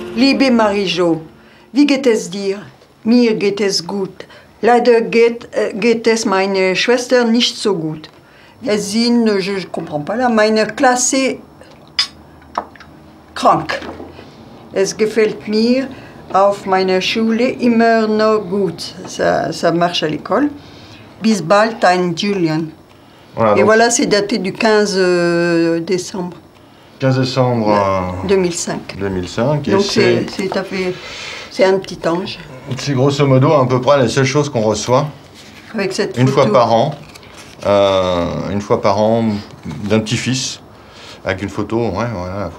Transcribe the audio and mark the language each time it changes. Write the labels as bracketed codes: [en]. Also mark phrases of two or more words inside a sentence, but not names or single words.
[de] Liebe Marie-Jo, wie geht es dir? Mir geht es gut. Leider geht es meiner Schwester nicht so gut. Wir sind, [fr] je ne comprends pas là, [de] meine Klasse krank. Es gefällt mir auf meiner Schule immer noch gut. [fr] Ça marche à l'école. [de] Bis bald, dein Julian. [fr] Voilà, Et voilà, c'est daté du 15 décembre 15 décembre 2005. 2005. Et Donc c'est un petit ange. c'est grosso modo à peu près la seule chose qu'on reçoit Avec cette une photo. fois par an d'un petit-fils avec une photo, ouais, voilà, la photo.